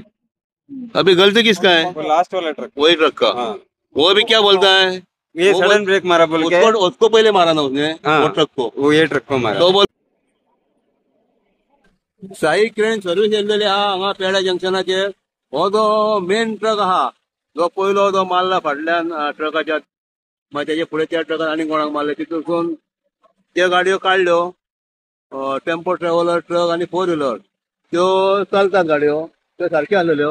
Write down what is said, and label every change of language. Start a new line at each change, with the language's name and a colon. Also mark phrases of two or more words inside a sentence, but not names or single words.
Hindi: अभी गलती किसका है? वो लास्ट वाला ट्रक। वही ट्रक का। हाँ वो भी क्या बोलता है? ये वो
English: sudden brake
Hindi: मारा बोल के, उसको पहले मारा ना उसने, हाँ। वो ट्रक को. वो ये ट्रक को मारा।
Konkani: तो बोल साई क्रेन सर्व्हिस येयलेली आहा हांगा पेडे जंक्शनाचेर. हो जो मेन ट्रक आहा, जो पयलो जो मारला फाटल्यान ट्रकाच्या, मागीर तेजे फुडें त्या ट्रकान आनी कोणाक मारले, तितून त्यो गाडयो काडल्यो. टेम्पो ट्रॅव्हलर, ट्रक आनी 4 व्हिलर त्यो चलतात गाडयो, त्यो सारक्यो आसलेल्यो.